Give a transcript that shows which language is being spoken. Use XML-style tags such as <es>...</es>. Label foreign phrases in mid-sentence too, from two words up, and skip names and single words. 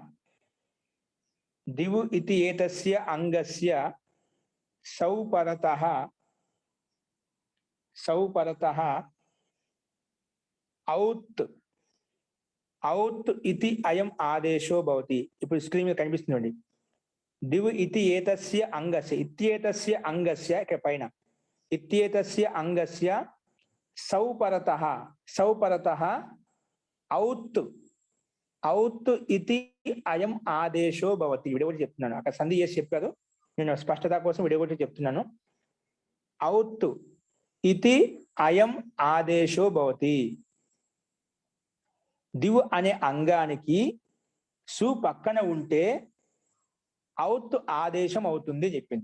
<sa>दिव इति एतस्य अंगस्य सौपरतः, सौपरतः औत्, औत् इति अयम् आदेशो भवति.</sa> <te>ఇప్పుడు స్క్రీన్ మీద కనిపిస్తుంది.</te> <sa>दिव इति एतस्य अंगस्य, इत्येतस्य अंगस्य</sa> <te>ఇక్కడ పైన</te> <sa>इत्येतस्य अंगस्य सौपरतः, सौपरतः औत्, औत् इति अयम् आदेशो भवति.</sa> <te>విడగొట్టి చెప్తున్నాను, అక్కడ సంధి చేసి చెప్పారు, నేను స్పష్టత కోసం విడగొట్టి చెప్తున్నాను.</te> <sa>औत् इति अयम् आदेशो भवति.</sa> <te>దివ్ అనే అంగానికి సు పక్కన ఉంటే ఔత్ ఆదేశం అవుతుంది చెప్పింది.</te>